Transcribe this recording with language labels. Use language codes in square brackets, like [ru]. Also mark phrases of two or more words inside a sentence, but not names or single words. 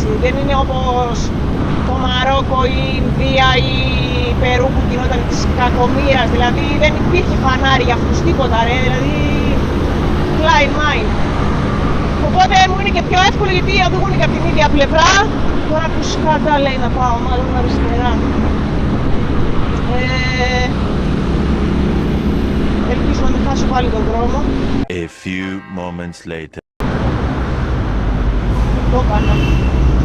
[el] Δεν είναι όπως το Μαρόκο ή η Ινδία ή η Περού που γινόταν της κακομοίρας, δηλαδή δεν υπήρχε φανάρι για αυτούς, τίποτα ρε, δηλαδή klein mine. Οπότε μου είναι και πιο εύκολο γιατί οδηγούν και από την ίδια πλευρά. Τώρα που σκάτα λέει να πάω μάλλον αριστερά. Ελπίζω να μην χάσω πάλι τον δρόμο. [en] A few moments later. [el] Το έκανα.